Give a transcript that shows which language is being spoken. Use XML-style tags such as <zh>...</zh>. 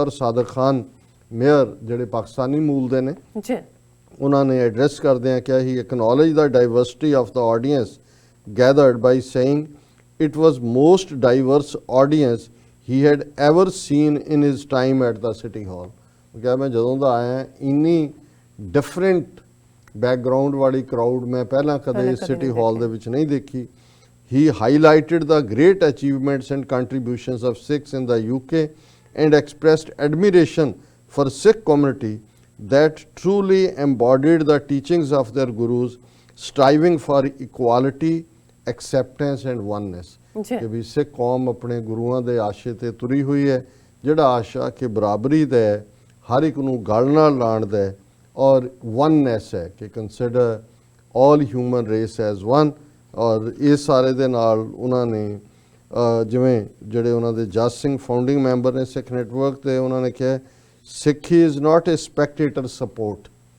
<pa>ਔਰ ਸਾਦਕ ਖਾਨ ਮੇਅਰ ਜਿਹੜੇ ਪਾਕਿਸਤਾਨੀ ਮੂਲ ਦੇ ਨੇ ਉਹਨਾਂ ਨੇ ਐਡਰੈਸ ਕਰਦਿਆਂ ਕਿਹਾ</pa> <en>He acknowledge the diversity of the audience gathered by saying it was most diverse audience he had ever seen in his time at the city hall।</en> <pa>ਕਿਹਾ ਮੈਂ ਜਦੋਂ ਦਾ ਆਇਆ ਇੰਨੀ ਡਿਫਰੈਂਟ ਬੈਕਗਰਾਉਂਡ ਵਾਲੀ ਕਰਾਊਡ ਮੈਂ ਪਹਿਲਾਂ ਕਦੇ ਸਿਟੀ ਹਾਲ ਦੇ ਵਿੱਚ ਨਹੀਂ ਦੇਖੀ।</pa> <en>he highlighted the great achievements and contributions of Sikhs in the UK and expressed admiration for Sikh community that truly embodied the teachings of their gurus, striving for equality, acceptance and oneness.</en> <pa>ਕਿ ਵੀ ਸਿੱਖ ਕੌਮ ਆਪਣੇ ਗੁਰੂਆਂ ਦੇ ਆਸ਼ੇ ਤੇ ਤੁਰੀ ਹੋਈ ਹੈ ਜਿਹੜਾ ਆਸ਼ਾ ਕਿ ਬਰਾਬਰੀ ਦਾ ਹੈ, ਹਰ ਇੱਕ ਨੂੰ ਗਲ ਨਾਲ ਲਾਉਣ ਦਾ ਹੈ ਔਰ ਵਨਨੈਸ ਹੈ ਕਿ</pa> <en>Consider all human race as one.</en> <pa>ਔਰ ਇਹ ਸਾਰੇ ਦੇ ਨਾਲ ਉਹਨਾਂ ਨੇ ਜਿਵੇਂ ਜਿਹੜੇ ਉਹਨਾਂ ਦੇ ਜਸ ਸਿੰਘ ਫਾਊਂਡਿੰਗ ਮੈਂਬਰ ਨੇ ਸਿੱਖ ਨੈਟਵਰਕ ਤੇ ਉਹਨਾਂ ਨੇ ਕਿਹਾ ਸਿੱਖੀ</pa> <en>Is not a spectator sport.</en>